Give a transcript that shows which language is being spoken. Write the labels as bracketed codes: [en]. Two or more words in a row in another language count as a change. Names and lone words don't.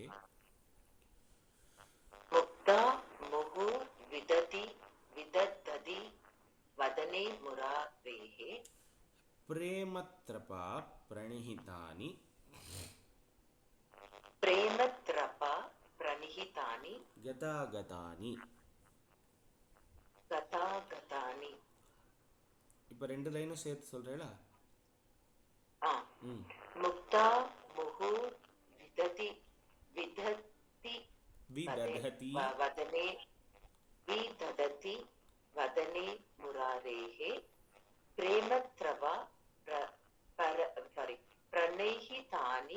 [sa] मुक्ता मुहुः विदधति वदने मुरारेः प्रेमत्रपा प्रणिहितानि प्रेमत्रपा प्रणिहितानि गतागतानि गतागतानि [ta] இப்போ 2 லைனும் சேர்த்து சொல்றேளா [sa] मुक्ता मुहुः विदधति विदधति वदने विदधति वदने मुरारेः प्रेमत्रपा प्रणिहितानि